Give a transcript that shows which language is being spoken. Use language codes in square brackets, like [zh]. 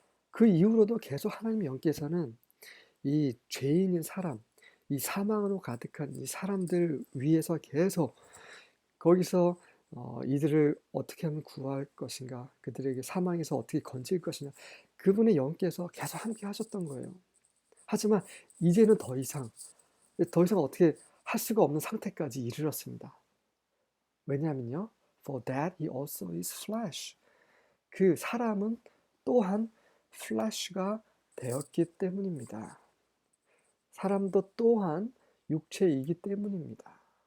[ko] 그 이후로도 계속 하나님의 영께서는 이 죄인인 사람, 이 사망으로 가득한 이 사람들 위에서 계속 거기서 이들을 어떻게 하면 구할 것인가, 그들에게 사망에서 어떻게 건질 것이냐, 그분의 영께서 계속 함께 하셨던 거예요. 하지만 이제는 더 이상 어떻게 할 수가 없는 상태까지 이르렀습니다. 왜냐하면요, [en] for that he also is flesh. [ko] 그 사람은 또한 flesh가 되었기 때문입니다. 사람도 또한 육체이기 때문입니다.